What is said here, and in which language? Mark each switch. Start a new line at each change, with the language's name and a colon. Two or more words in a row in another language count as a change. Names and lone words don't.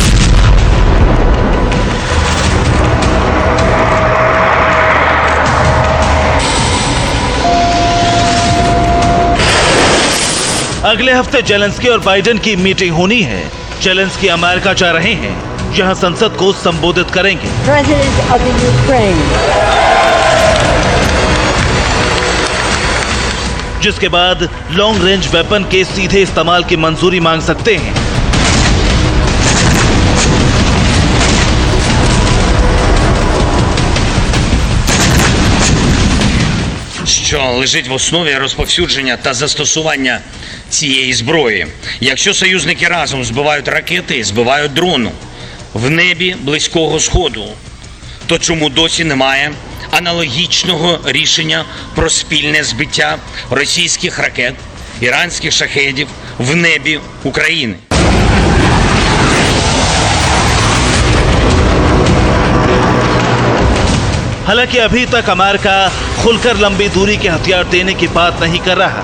Hindi: अगले हफ्ते जेलेंस्की और बाइडेन की मीटिंग होनी है। जेलेंस्की अमेरिका जा रहे हैं, जहां संसद को संबोधित करेंगे।
English: President of the Ukraine.
Hindi: जिसके बाद
English: long range weapon
Hindi: के सीधे इस्तेमाल की मंजूरी मांग सकते हैं।
Ukrainian: Що лежить в основі розповсюдження та застосування цієї зброї. Якщо союзники разом збивають ракети і збивають дрони в небі Близького Сходу, то чому досі немає аналогічного рішення про спільне збиття російських ракет, іранських шахедів в небі України?
Hindi: हालांकि अभी तक अमेरिका खुलकर लंबी दूरी के हथियार देने की बात नहीं कर रहा।